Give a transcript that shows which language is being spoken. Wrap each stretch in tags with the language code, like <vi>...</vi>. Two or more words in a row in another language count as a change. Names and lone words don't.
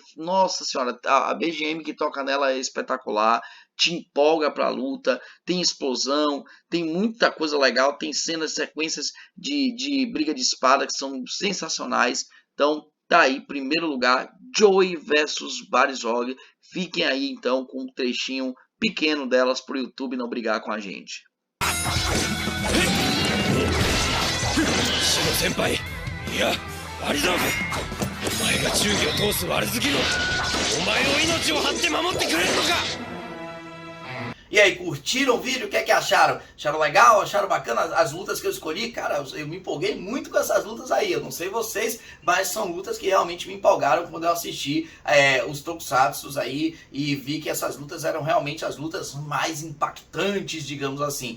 <pt>Nossa senhora, a BGM que toca nela é espetacular, te empolga pra luta, tem explosão, tem muita coisa legal, tem cenas, sequências de briga de espada que são sensacionais. Então, tá aí, primeiro lugar, Joey versus Barizog. Fiquem aí então com um trechinho pequeno delas pro YouTube não brigar com a gente.</pt> <ja>シノ先輩、いやアリザーブ、お前が忠義を通す悪好きのお前を命を張って守ってくれるのか。</ja> <pt>E aí, curtiram o vídeo? O que é que acharam? Acharam legal? Acharam bacana as lutas que eu escolhi? Cara, eu me empolguei muito com essas lutas aí. Eu não sei vocês, mas são lutas que realmente me empolgaram quando eu assisti os Tokusatsus aí e vi que essas lutas eram realmente as lutas mais impactantes, digamos assim.</pt>